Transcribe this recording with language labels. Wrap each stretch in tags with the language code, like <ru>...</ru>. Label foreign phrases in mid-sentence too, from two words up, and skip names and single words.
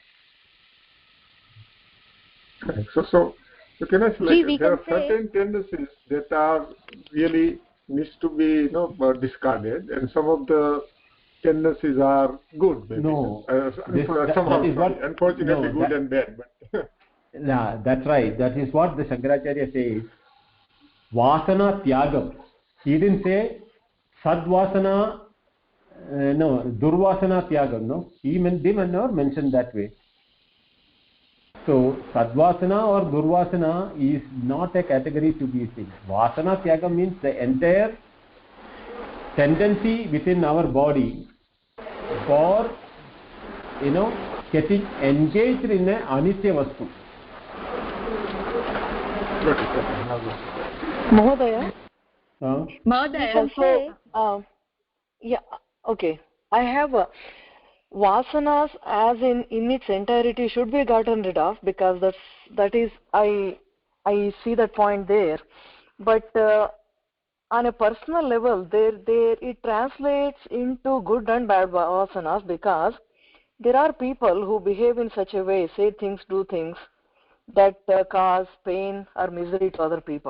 <en>So can I say, like, there are certain tendencies that are really needs to be discarded, and some of the tendencies are good. Maybe. No, unfortunately, good and bad. But yeah, that's right. That is what the Shankaracharya says.</en> <sa>Vasana tyagam.</sa> <en>He didn't say</en> <sa>sadvasana, durvasana tyagam.</sa> <en>No, he never mentioned that way. So sadvasana or durvasana is not a category to be seen.</en> <sa>Vasana tyagam</sa> <en>means the entire tendency within our body for getting engaged in a</en> <sa>anitya vastu.</sa> <en>Mahodaya. Mahodaya. Yeah. Okay. I have vasanas as in its entirety should be gotten rid of, because that is I see that point there, but on a personal level, there it translates into good and bad vasanas, because there are people who behave in such a way, say things, do things that cause pain or misery to other people.</en>